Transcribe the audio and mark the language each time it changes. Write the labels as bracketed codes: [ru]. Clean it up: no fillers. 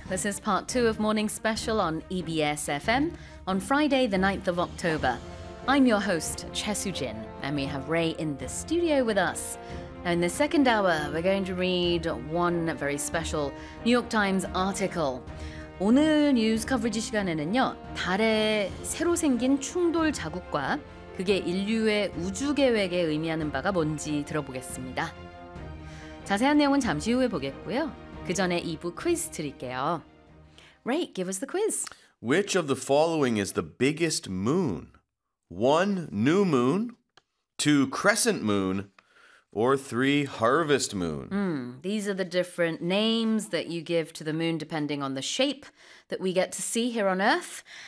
[en] This is part two of Morning Special on EBS FM on Friday, the 9th of October. I'm your host, Chesu Jin, and we have Ray in the studio with us. Now, in the second hour, we're going to read one very special New York Times article. [ko] 오늘 뉴스 커버리지 시간에는요, 달에 새로 생긴 충돌 자국과 그게 인류의 우주 계획에 의미하는 바가 뭔지 들어보겠습니다. 자세한 내용은 잠시 후에 보겠고요. 그 전에 2부 퀴즈 드릴게요. [en] Ray, give us the quiz. Which of the following is the biggest moon? One, new moon. Two, crescent moon. Or three, harvest moon. These are the different names that you give to the moon depending on the shape that we get to see here on Earth.